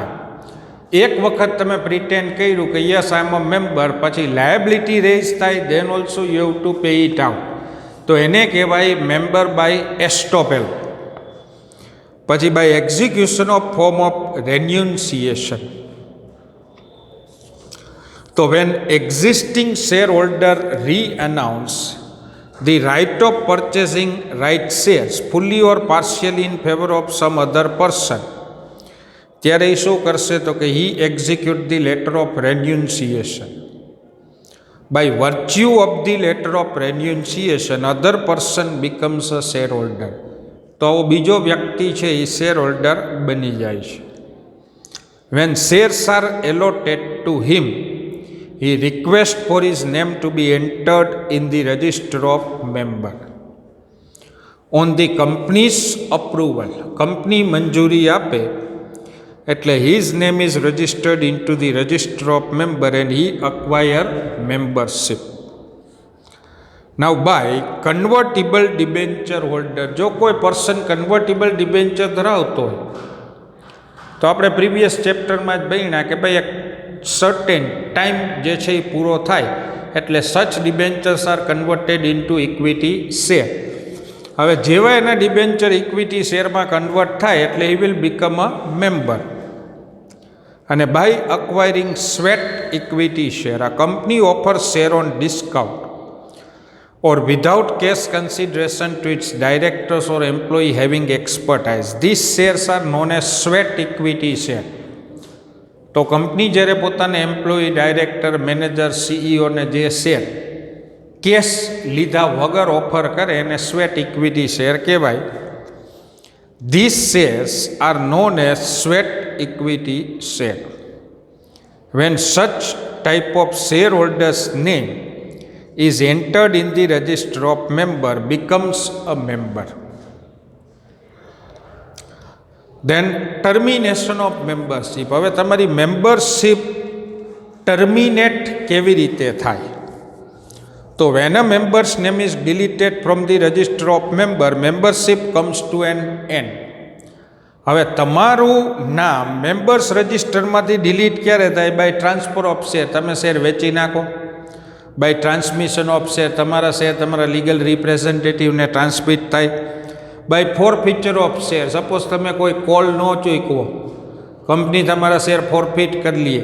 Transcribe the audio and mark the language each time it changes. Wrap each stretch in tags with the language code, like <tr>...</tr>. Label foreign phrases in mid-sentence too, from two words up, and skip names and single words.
<gu>એક વખત તમે પ્રિટેન્ડ કર્યું કે</gu> <en>yes I am a member,</en> <gu>પછી</gu> <en>liability raise</en> <gu>થાય</gu> <en>then also you have to pay it out,</en> <gu>તો એને કહેવાય</gu> <en>member by estoppel. પછી by execution of form of renunciation. તો when existing share holder re-announce the right of purchasing right shares fully or partially in favor of some other person,</en> <gu>ત્યારે એ શું કરશે તો કે</gu> <en>he execute the letter of renunciation. By virtue of the letter of renunciation other person becomes a shareholder.</en> <gu>તો આવો બીજો વ્યક્તિ છે એ</gu> <en>share holder</en> <gu>બની જાય છે.</gu> <en>When shares are allotted to him, he requests for his name to be entered in the register of member. On the company's approval, company</en> <gu>મંજૂરી આપે એટલે</gu> <en>his name is registered into the register of member and he acquire membership. Now by convertible debenture holder,</en> <gu>જો કોઈ પર્સન</gu> <en>convertible debenture</en> <gu>ધરાવતો હોય તો આપણે</gu> <en>previous chapterમાં</en> <gu>જ ભણ્યા કે ભાઈ એક</gu> <en>certain time</en> <gu>જે છે એ પૂરો થાય એટલે</gu> <en>such debentures are converted into equity share.</en> <gu>હવે જેવા એના ડિબેન્ચર</gu> <en>equity shareમાં</en> <gu>કન્વર્ટ થાય એટલે</gu> <en>he will become a member. અને by acquiring sweat equity share, આ company offer share on discount or without cash consideration to its directors or employee having expertise. These shares are known as sweat equity share.</en> <gu>તો કંપની જ્યારે પોતાના</gu> <en>employee, director, manager, CEOને</en> <gu>જે શેર કેશ લીધા વગર ઓફર કરે એને</gu> <en>sweat equity share</en> <gu>કહેવાય.</gu> <en>these shares are known as sweat equity share. when such type of shareholder's name is entered in the register of member becomes a member. Then termination of membership.</en> <gu>હવે તમારી</gu> <en>membership terminate</en> <gu>કેવી રીતે થાય?</gu> <en>તો when a member's name is deleted from the register of member, membership comes to an end.</en> <gu>હવે તમારું નામ</gu> <en>members registerમાંથી</en> <gu>ડિલીટ ક્યારે થાય?</gu> <en>by transfer of share.</en> <gu>તમે શેર વેચી નાખો.</gu> <en>by transmission of share,</en> <gu>તમારા શેર તમારા</gu> <en>legal representativeને</en> <gu>ટ્રાન્સમિટ થાય.</gu> <en>by forfeiture of share,</en> <gu>સપોઝ તમે કોઈ કોલ ન ચૂકવો, કંપની તમારા</gu> <en>share forfeit</en> <gu>કરી લે.</gu>